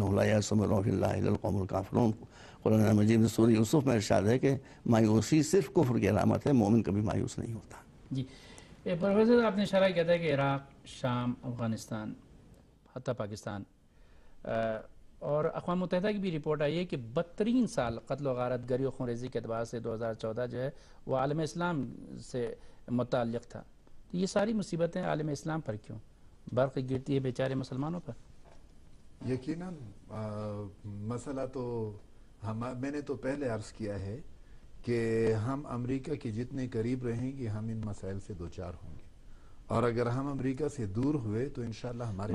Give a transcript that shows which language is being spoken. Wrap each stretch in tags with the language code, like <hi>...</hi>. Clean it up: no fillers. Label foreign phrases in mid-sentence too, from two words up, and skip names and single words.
<ar>انہ لا یأس من روح اللہ الا القوم الکافرون۔</ar> <ur>قرآن مجید میں سورہ یوسف میں ارشاد ہے کہ مایوسی صرف کفر کی علامت ہے، مومن کبھی مایوس نہیں ہوتا۔ جی پروفیسر، آپ نے اشارہ کیا تھا کہ عراق، شام، افغانستان، حتیٰ پاکستان اور اقوام متحدہ کی بھی رپورٹ آئی ہے کہ 32 سال قتل و غارت گری و خونریزی کے اعتبار سے 2014 جو ہے وہ عالم اسلام سے متعلق تھا۔ تو یہ ساری مصیبتیں عالم اسلام پر کیوں؟ برق گرتی ہے بیچارے مسلمانوں پر۔ یقیناً مسئلہ تو میں نے تو پہلے عرض کیا ہے کہ ہم امریکہ کے جتنے قریب رہیں گے ہم ان مسائل سے دوچار ہوں گے، اور اگر ہم امریکہ سے دور ہوئے تو انشاءاللہ ہمارے</ur>